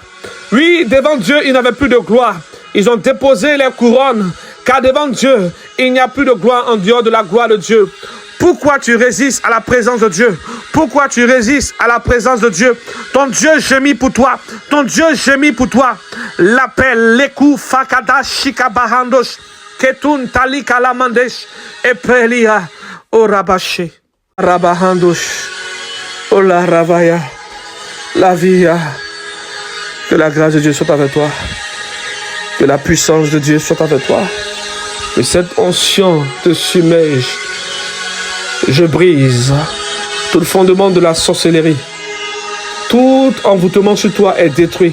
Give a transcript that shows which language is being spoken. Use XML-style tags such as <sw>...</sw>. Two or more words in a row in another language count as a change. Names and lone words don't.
<fr>Oui, devant Dieu, ils n'avaient plus de gloire. Ils ont déposé les couronnes, car devant Dieu, il n'y a plus de gloire en dehors de la gloire de Dieu. Pourquoi tu résistes à la présence de Dieu? Pourquoi tu résistes à la présence de Dieu? Ton Dieu gémit pour toi. Ton Dieu gémit pour toi. L'appel, l'écou, fakada, shikabahandosh, ketun, tali, kalamandesh, et prelia, orabaché, rabahandosh. Oh la Ravaya, la vie, que la grâce de Dieu soit avec toi, que la puissance de Dieu soit avec toi, que cette onction te submerge. Je brise tout le fondement de la sorcellerie. Tout envoûtement sur toi est détruit.</fr>